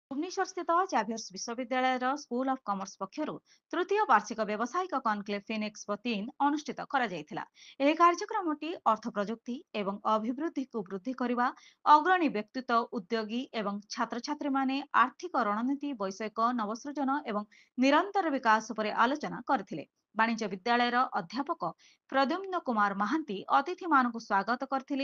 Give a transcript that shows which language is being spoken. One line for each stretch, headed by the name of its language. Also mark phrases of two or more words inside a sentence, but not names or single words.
Odia: ଭୁବନେଶ୍ୱର ସ୍ଥିତ ଜାଭିୟର୍ସ ବିଶ୍ୱବିଦ୍ୟାଳୟ ସ୍କୁଲ ଅଫ କମର୍ସ ପକ୍ଷରୁ ତୃତୀୟ ବାର୍ଷିକ ବ୍ୟାବସାୟିକ କନକ୍ଲେଭ ଫିନଏକ୍ସପୋ 3 ଅନୁଷ୍ଠିତ କରାଯାଇଥିଲା। ଏହି କାର୍ଯ୍ୟକ୍ରମଟି ଅର୍ଥ ପ୍ରଯୁକ୍ତି ଏବଂ ଅଭିବୃଦ୍ଧିକୁ ବୃଦ୍ଧି କରିବା, ଅଗ୍ରଣୀ ବ୍ୟକ୍ତିତ୍ୱ, ଉଦ୍ୟୋଗୀ ଏବଂ ଛାତ୍ରଛାତ୍ରୀମାନେ ଆର୍ଥିକ ରଣନୀତି, ବୈଷୟିକ ନବସୃଜନ ଏବଂ ନିରନ୍ତର ବିକାଶ ଉପରେ ଆଲୋଚନା କରିଥିଲେ। ବାଣିଜ୍ୟ ବିଦ୍ୟାଳୟର ଅଧ୍ୟାପକ ପ୍ରଦ୍ୟୁମ୍ନ କୁମାର ମହାନ୍ତି ଅତିଥିମାନଙ୍କୁ ସ୍ୱାଗତ କରିଥିଲେ।